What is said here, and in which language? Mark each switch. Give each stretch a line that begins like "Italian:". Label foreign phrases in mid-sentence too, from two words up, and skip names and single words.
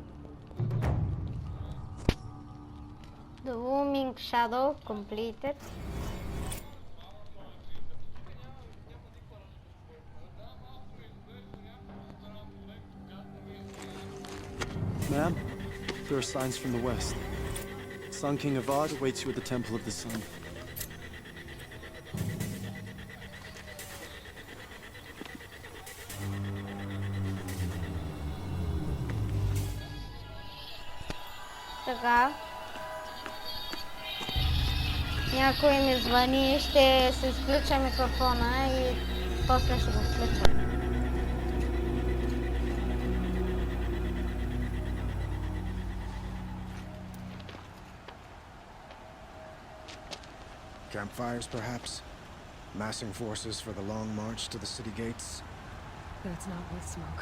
English: The Looming Shadow completed. Ma'am, there are signs from the west. Sun King Avad awaits you at the Temple of the Sun.
Bulgarian: Така. Някой ми звъни, ще се изключа микрофона и после ще го включа.
English: Campfires, perhaps? Massing forces for the long march to the city gates? That's not with smoke.